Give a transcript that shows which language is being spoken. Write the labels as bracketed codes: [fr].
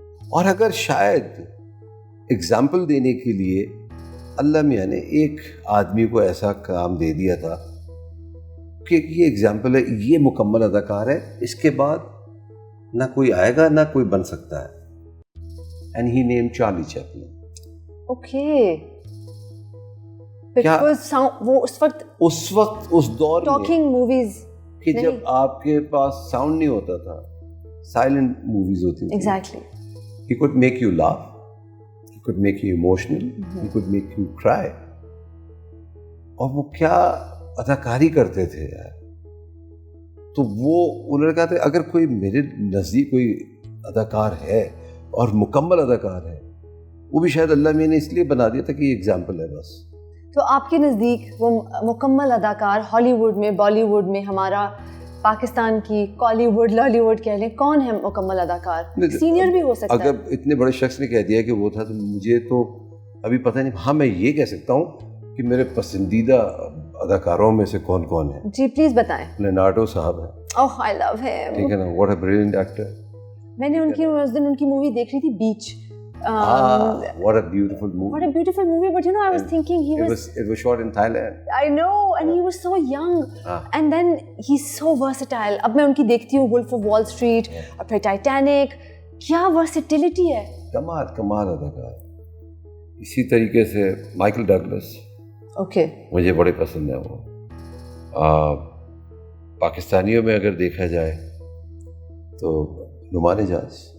[ur] اور اگر شاید اگزامپل دینے کے لیے اللہ میاں نے ایک آدمی کو ایسا کام دے دیا تھا کہ یہ اگزامپل ہے, یہ مکمل اداکار ہے, اس کے بعد نہ کوئی آئے گا نہ کوئی بن سکتا ہے. [en] And he name Charlie Chaplin. [ur] Okay. وہ اس وقت اس دور میں [en] talking movies [ur] کہ جب آپ کے پاس ساؤنڈ نہیں ہوتا تھا, سائلنٹ موویز ہوتی تھی. [en] Exactly. He could make you laugh, he could make you emotional, he could make you cry. [ur] اور وہ کیا اداکاری کرتے تھے یار. تو وہ لڑکا تھا, اگر کوئی میرے نزدیک کوئی اداکار ہے اور مکمل اداکار ہے, وہ بھی شاید اللہ میں نے اس لیے بنا دیا تھا کہ یہ اگزامپل ہے بس. تو آپ کے نزدیک وہ مکمل اداکار ہالی ووڈ میں, بالی ووڈ میں, ہمارا پاکستان کی کالی ووڈ, لالی ووڈ کہہ لیں, کون ہے مکمل اداکار؟ سینئر بھی ہو سکتا ہے. اگر اتنے بڑے شخص نے کہہ دیا کہ وہ تھا, تو مجھے تو ابھی پتہ نہیں. ہاں میں یہ کہہ سکتا ہوں کہ میرے پسندیدہ اداکاروں میں سے کون کون ہیں. جی پلیز بتائیں. لیونارڈو صاحب ہیں. [en] Oh I love him. [ur] ٹھیک ہے نا, [en] What a brilliant actor. [ur] میں نے اس دن ان کی مووی دیکھ رہی تھی, بیچ. [en] What a beautiful movie. What a beautiful movie, but you know, I was thinking it was shot in Thailand. I know, and he was so young. And then he's so versatile. [ur] اب میں ان کی دیکھتی ہوں Wolf of Wall Street اور پھر Titanic. کیا versatility ہے. کمال اداکار. اسی طریقے سے مائیکل ڈگلس. [en] Okay. [ur] مجھے بڑے پسند ہیں وہ. پاکستانیوں میں اگر دیکھا جائے تو نعمان جاز.